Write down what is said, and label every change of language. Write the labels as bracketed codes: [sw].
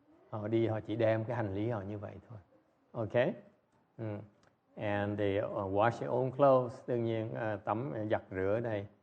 [vi] Họ chỉ đem cái hành lý họ như vậy thôi. Okay. [en] And they wash their own clothes. [vi] Đương nhiên giặt rửa đây.